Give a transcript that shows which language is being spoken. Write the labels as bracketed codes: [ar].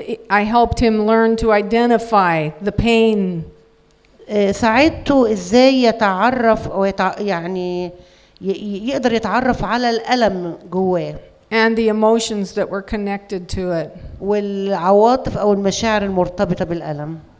[en] I helped him learn to identify the pain [ar] ساعدته ازاي يتعرف او يعني يقدر يتعرف على الألم جواه [en] and the emotions that were connected to it. [ar] والعواطف او المشاعر المرتبطة بالألم.